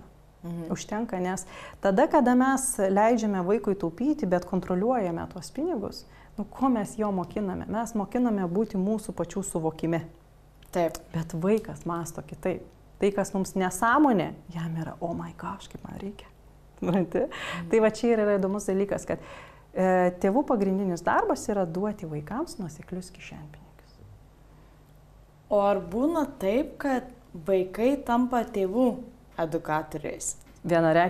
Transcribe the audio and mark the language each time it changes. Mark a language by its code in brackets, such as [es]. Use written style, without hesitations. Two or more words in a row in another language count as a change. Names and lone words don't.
[lt] Užtenka, nes tada, kada mes leidžiame vaikui taupyti, bet kontroliuojame tuos pinigus, ko mes jo mokiname? Mes mokiname būti mūsų pačių suvokime. Taip. Bet vaikas mąsto kitaip. Tai, kas mums nesąmonė, jam yra, [en] oh my gosh, [lt] kaip man reikia. Tai va čia yra įdomus dalykas, kad tėvų pagrindinis darbas yra duoti vaikams nuoseklius kišenpinigius. O ar būna taip, kad vaikai tampa tėvų edukatoriais?